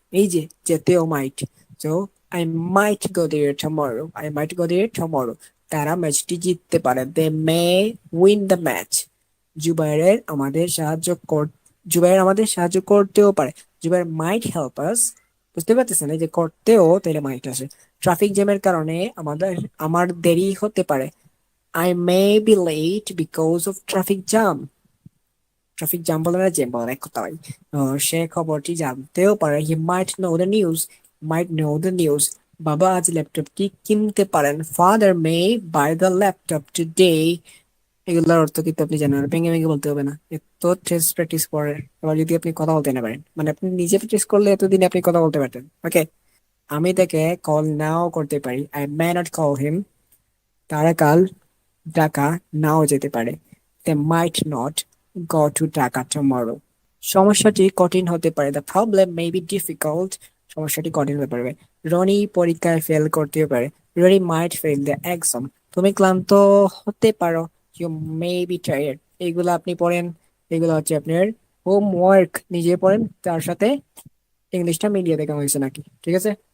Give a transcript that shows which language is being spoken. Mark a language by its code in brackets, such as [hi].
[bn] এই যে যেতেও, [en] Might. So I might go there tomorrow, I might go there tomorrow. [bn] তারা ম্যাচটি জিততে পারে, [en] They may win the match. [bn] জুবাইরের আমাদের সাহায্য কর, জুবাইর আমাদের সাহায্য করতেও পারে, [en] Zubair might help us. [bn] বুঝতে পারতেছেন, এই যে করতেও তাহলে মাইট আসে। ট্রাফিক জ্যামের কারণে আমার দেরি হতে পারে, [en] I may be late because of traffic jam. [bn] Traffic jam বলে না, জ্যাম বলে না, এক কথা ভাই। সে খবরটি জানতেও পারে, [en] he might know the news, [bn] mite know the news. বাবা আজ ল্যাপটপটি কিনতে পারেন, [en] Father may buy the laptop today. [bn] এগুলোর অর্থ কিন্তু আপনি জানেন, আর ভেঙে ভেঙে বলতে হবে না, এত টেস্ট প্র্যাকটিস করে এবার যদি আপনি কথা বলতে না পারেন, মানে আপনি নিজে প্র্যাকটিস করলে এতদিনে আপনি কথা বলতে পারতেন। ওকে, আমি তাকে কল নাও করতে পারি, [en] I may not call him. [bn] তারা কাল ঢাকা নাও যেতে পারে, [en] they might not go to Dhaka tomorrow. [bn] সমস্যাটি কঠিন হতে পারে, [en] the problem may be difficult. [bn] সমস্যাটি কঠিন হতে পারে। রনি পরীক্ষায় ফেল করতে পারে, Roni [en] might fail the exam. [bn] তুমি ক্লান্ত হতে পারো, [en] you may be tired. [bn] এগুলো আপনি পড়েন, এগুলো হচ্ছে আপনার হোমওয়ার্ক, নিজে পড়েন, তার সাথে ইংলিশটা মিলিয়ে দেখা হয়েছে নাকি, ঠিক আছে?